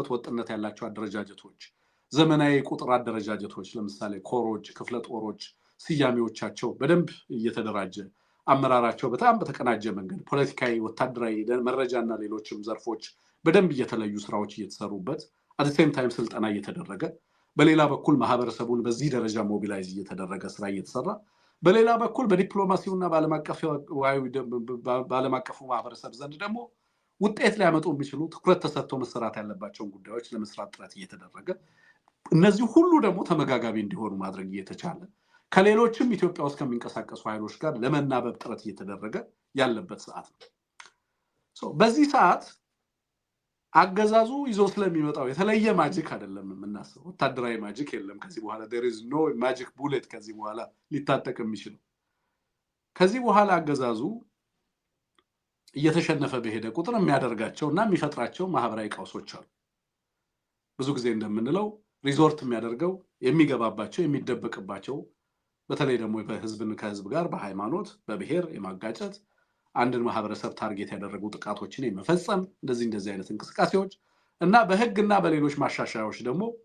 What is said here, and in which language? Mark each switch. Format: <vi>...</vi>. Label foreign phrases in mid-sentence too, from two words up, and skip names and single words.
<am>ወጥነት ያላቸው አደረጃጀቶች ዘመናዊ ቁጥር አደረጃጀቶች ለምሳሌ ኮሮች ክፍለ ጦሮች ስያሜዎቻቸው በደንብ እየተደራጀ አመራራቸው በጣም በተቀናጀ መንገድ ፖለቲካዊ ወታደራዊ መረጃና ሌሎችም ዘርፎች በደንብ እየተለዩ ስራዎች እየተሰሩበት</am> <en>at the same time</en> <am>ስልጠና እየተደረገ በሌላ በኩል ማህበረሰቡን በዚህ ደረጃ ሞቢላይዝ እየተደረገ ስራ እየተሰራ በሌላ በኩል በዲፕሎማሲውና በዓለም አቀፉ ማህበረሰብ ዘንድ ደግሞ ውጤት ሊያመጡ የሚችሉ ትኩረት ተሰጥቶ መሰራት ያለባቸውን ጉዳዮች ለመስራት ጥረት እየተደረገ እነዚህ ሁሉ ደግሞ ተመጋጋቢ እንዲሆኑ ማድረግ እየተቻለ ከሌሎችም ኢትዮጵያ ውስጥ ከሚንቀሳቀሱ ኃይሎች ጋር ለመናበብ ጥረት እየተደረገ ያለበት ሰዓት ነው። በዚህ ሰዓት አገዛዙ ይዞ ስለሚመጣው የተለየ ማጂክ አይደለም የምናስበው። ወታደራዊ ማጂክ የለም ከዚህ በኋላ</am> <en>there is no magic bullet</en> <am>ከዚህ በኋላ ሊታጠቅ የሚችል ከዚህ በኋላ አገዛዙ እየተሸነፈ በሄደ ቁጥር የሚያደርጋቸውና የሚፈጥራቸው ማህበራዊ ቀውሶች አሉ። ብዙ ጊዜ እንደምንለው ሪዞርት የሚያደርገው የሚገባባቸው የሚደበቅባቸው በተለይ ደግሞ በህዝብን ከህዝብ ጋር በሃይማኖት በብሔር የማጋጨት አንድን ማህበረሰብ ታርጌት ያደረጉ ጥቃቶችን የመፈጸም እንደዚህ አይነት እንቅስቃሴዎች እና በህግና በሌሎች ማሻሻያዎች ደግሞ</am>